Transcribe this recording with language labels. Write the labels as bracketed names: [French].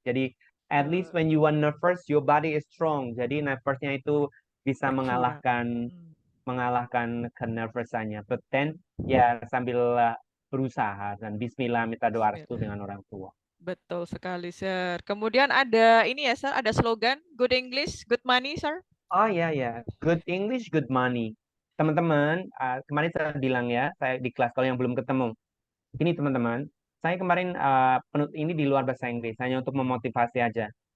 [Indonesian] Jadi [English] at least when you are nervous, your body is strong. [Indonesian] Jadi nervousnya itu bisa Berkira. mengalahkan kenervousannya. [English] But then [Indonesian] ya sambil berusaha dan Bismillah minta doa restu dengan orang tua. Betul sekali, Sir. Kemudian ada ini ya, Sir, ada slogan [English] Good English, Good Money, [Indonesian] Sir. Oh ya, [English] good English, good money. [Indonesian] Teman-teman, kemarin saya bilang ya, saya di kelas kalau yang belum ketemu. Ini teman-teman, saya kemarin ini di luar bahasa Inggris, hanya untuk memotivasi aja.